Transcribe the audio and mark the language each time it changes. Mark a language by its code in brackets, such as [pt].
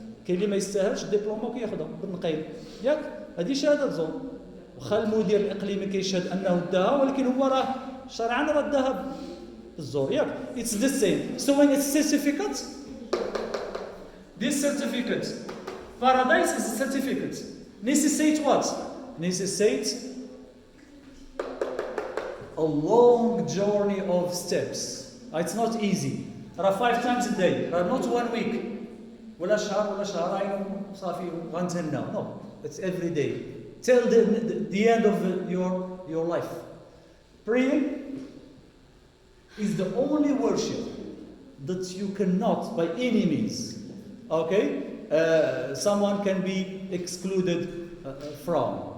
[ar] كاين اللي ما يستاهلش الدبلومه وكياخذها بالنقيض ياك هذه شهاده زور واخا المدير الاقليمي كيشهد انه داها ولكن هو راه شرعا راه داها بالزور ياك [en] it's the same. So when it's certificate, this certificate paradise is a certificate necessitates what? Necessitates a long journey of steps. It's not easy. [ar] راه [en] 5 times a day, [ar] راه [en] not 1 week [ar] ولا شهر ولا شهرين صافي غنتهنى. [en] No, it's every day till the end of your life. Praying is the only worship that you cannot by any means, okay, someone can be excluded from.